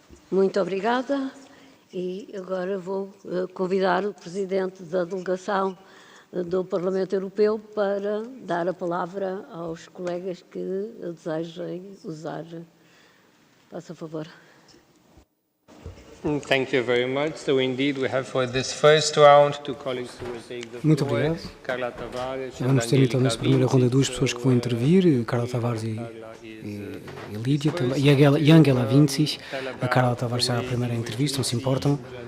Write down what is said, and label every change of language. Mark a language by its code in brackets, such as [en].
[pt] Muito obrigada. E agora vou convidar o Presidente da Delegação do Parlamento Europeu para dar a palavra aos colegas que desejem usar. Faça favor. [en] Thank you very much. So indeed we have for this first round two colleagues who will take the floor. [pt] Muito obrigado. Carla Tavares. Vamos ter então nesta primeira ronda duas pessoas que vão intervir, Carla Tavares e Lídia, e Angela Vincis. A Carla Tavares será a primeira entrevista, não se importam.